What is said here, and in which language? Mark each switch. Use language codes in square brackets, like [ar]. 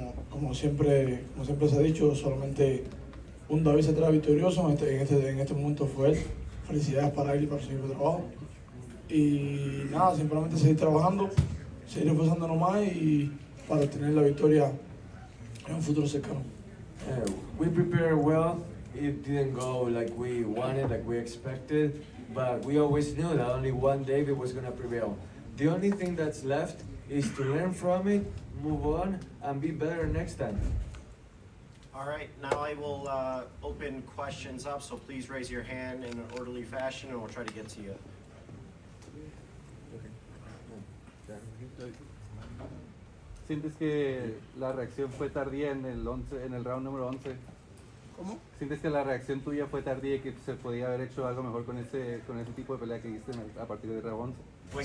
[es] Como siempre se ha dicho, solamente un David se trae victorioso. En este momento fue él. Felicidades para él y para su equipo de trabajo. Y nada, simplemente seguir trabajando, seguir esforzándonos más y para obtener la victoria en un futuro cercano. [en] We prepared well. It didn't go like we wanted, like we expected, but we always knew that only one David was going to prevail. The only thing that's left is to learn from it, move on, and be better next time. All right, now I will open questions up, so please raise your hand in an orderly fashion and we'll try to get to you. [es] ¿Sientes que la reacción fue tardía en el round número 11? ¿Cómo? ¿Sientes que la reacción tuya fue tardía y que se podía haber hecho algo mejor con ese tipo de pelea que hiciste a partir del round 11?